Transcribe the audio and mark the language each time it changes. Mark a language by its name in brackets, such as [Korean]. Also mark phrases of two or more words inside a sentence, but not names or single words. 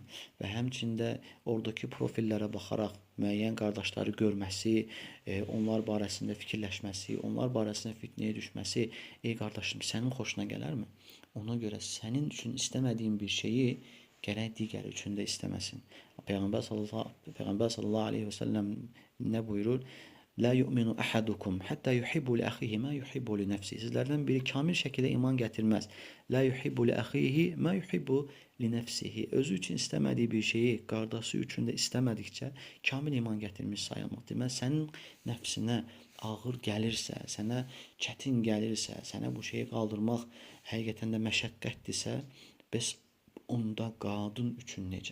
[Azerbaijani] Və həmçində oradakı profillərə baxaraq müəyyən qardaşları görməsi, onlar barəsində fikirləşməsi, onlar barəsində fitnəyə düşməsi, ey qardaşım, sənin xoşuna gələrmi? Ona görə sənin üçün istəmədiyin bir şeyi gərək digər üçün də istəməsin. Peyğəmbər [Arabic] صلى الله عليه وسلم [Azerbaijani] nə buyurur? [Arabic] لا يؤمن أحدكم حتى يحب لأخيه ما يحب لنفسه. [Turkish] Sizlerden biri kamil şekilde iman getirmez. [Arabic] لا يحب لأخيه ما يحب لنفسه. [Turkish] Özü için istemediği bir şeyi [Azerbaijani] qardaşı üçün də [Turkish] istemedikçe kamil iman getirmiş sayılmaz. [Azerbaijani] Demək, sənin nəfsinə ağır gəlirsə, sənə çətin gəlirsə, sənə bu şeyi qaldırmaq həqiqətən də məşəqqətdirsə, bəs onda qadın üçün necə?